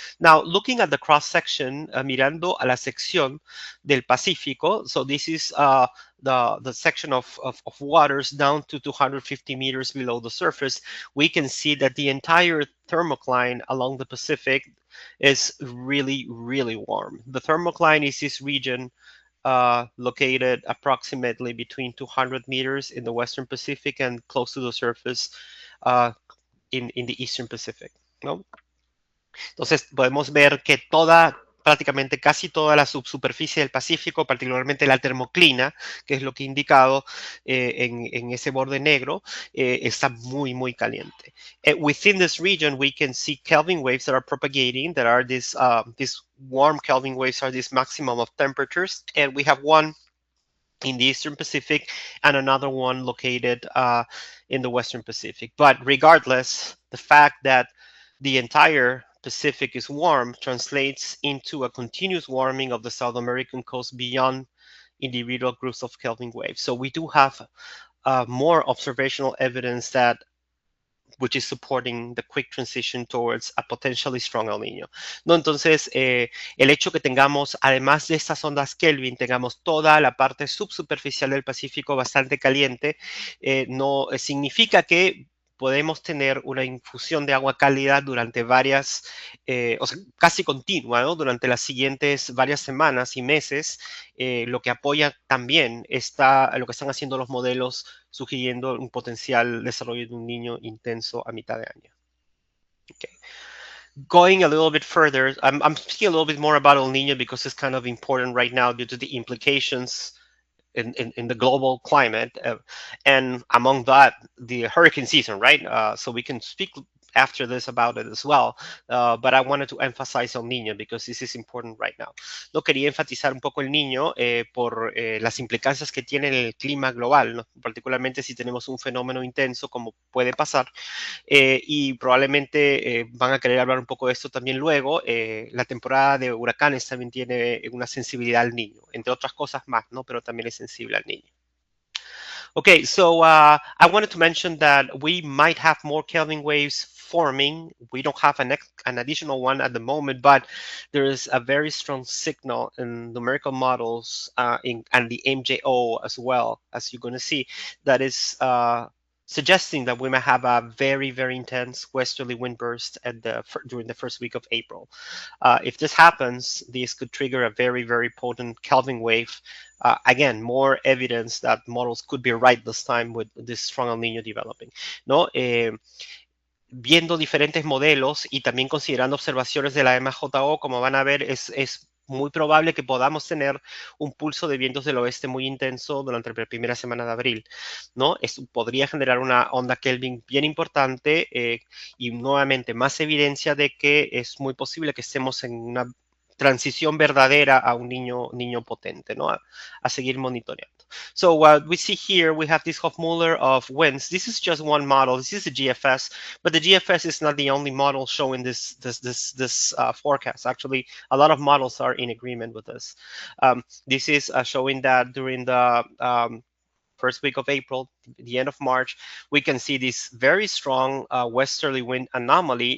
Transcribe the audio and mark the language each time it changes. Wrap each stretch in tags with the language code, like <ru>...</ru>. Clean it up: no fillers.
<en>Now, looking at the cross section,</en> <es>mirando a la sección del Pacífico,</es> <en>so this is the section of waters down to 250 meters below the surface, we can see that the entire thermocline along the Pacific is really, really warm. The thermocline is this region located approximately between 200 meters in the Western Pacific and close to the surface in the Eastern Pacific, ¿no?</en> <es>Entonces podemos ver que prácticamente casi toda la subsuperficie del Pacífico, particularmente la termoclina, que es lo que he indicado en ese borde negro, está muy, muy caliente.</es> <en>Within this region, we can see Kelvin waves that are propagating, that are these warm Kelvin waves are this maximum of temperatures, and we have one in the Eastern Pacific and another one located in the Western Pacific. But regardless, the fact that the entire Pacific is warm translates into a continuous warming of the South American coast beyond individual groups of Kelvin waves. So we do have more observational evidence that which is supporting the quick transition towards a potentially strong El Niño.</en> <es>¿No? Entonces, el hecho que tengamos, además de estas ondas Kelvin, tengamos toda la parte subsuperficial del Pacífico bastante caliente, no significa que podemos tener una infusión de agua cálida durante o sea, casi continua, ¿no? Durante las siguientes varias semanas y meses, lo que apoya también lo que están haciendo los modelos sugiriendo un potencial desarrollo de un niño intenso a mitad de año.</es> <en>Okay. Going a little bit further, I'm speaking a little bit more about El Niño because it's kind of important right now due to the implications in the global climate, and among that, the hurricane season, right? So we can speak after this about it as well, but I wanted to emphasize El Niño because this is important right now.</en> <es>No quería enfatizar un poco el Niño por las implicancias que tiene el clima global, ¿no? Particularmente si tenemos un fenómeno intenso como puede pasar, y probablemente van a querer hablar un poco de esto también luego. La temporada de huracanes también tiene una sensibilidad al niño, entre otras cosas más, ¿no? Pero también es sensible al niño.</es> <en>Okay, so I wanted to mention that we might have more Kelvin waves forming. We don't have an additional one at the moment, but there is a very strong signal in numerical models and the MJO as well, as you're going to see, that is suggesting that we might have a very, very intense westerly wind burst during the first week of April. If this happens, this could trigger a very, very potent Kelvin wave. Again, more evidence that models could be right this time with this strong El Nino developing.</en> <es>¿No? Viendo diferentes modelos y también considerando observaciones de la MJO, como van a ver, es muy probable que podamos tener un pulso de vientos del oeste muy intenso durante la primera semana de abril, ¿no? Esto podría generar una onda Kelvin bien importante y nuevamente más evidencia de que es muy posible que estemos en una transición verdadera a un niño potente, ¿no? A seguir monitoreando.</es> <en>So what we see here, we have this Hofmüller of winds. This is just one model. This is the GFS, but the GFS is not the only model showing this forecast. Actually, a lot of models are in agreement with this. This is showing that during the first week of April, the end of March, we can see this very strong westerly wind anomaly.</en>